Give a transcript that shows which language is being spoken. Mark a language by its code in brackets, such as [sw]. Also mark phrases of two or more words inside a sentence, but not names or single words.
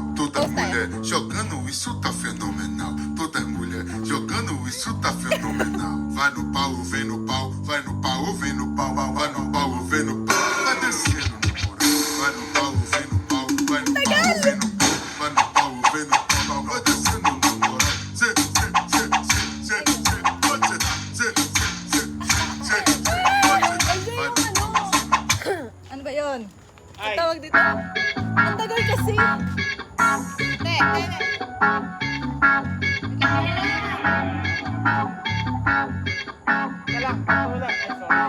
[pt] Todas mulheres jogando isso tá fenomenal. Todas mulheres jogando isso tá fenomenal. Vai no pau, vem no pau, vai no pau, vem no pau, vai no pau, vem no pau, vai descendo no moral. Vai no pau, vem no pau, vai no pau, vem no pau, vai no pau, vem no pau, vai descendo no moral. [tl] Ano ba yun? Ay. Ang tawag dito? Ang tagal kasi. Te. Wala. Wala. Ay, sorry.